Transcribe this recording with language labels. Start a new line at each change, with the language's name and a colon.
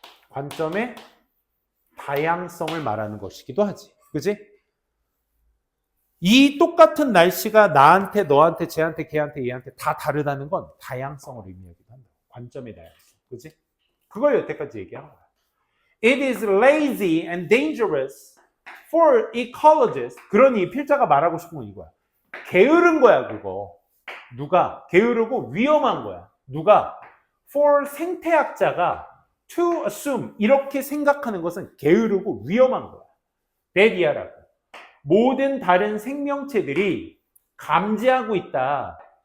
Korean: 관점의 다양성을 말하는 것이기도 하지. 그지? 이 똑같은 날씨가 나한테, 너한테, 쟤한테, 걔한테, 얘한테 다 다르다는 건 다양성을 의미하기도 한다. 관점의 다양성. 그지? 그걸 여태까지 얘기한 거야.
English: It is lazy and dangerous for ecologists.
Korean: 그러니 필자가 말하고 싶은 건 이거야. 게으른 거야, 그거. 누가? 게으르고 위험한 거야. 누가?
English: For
Korean: 생태학자가
English: to assume
Korean: 이렇게 생각하는 것은 게으르고 위험한 거야. 데디아라고. 모든 다른 생명체들이 감지하고 있다.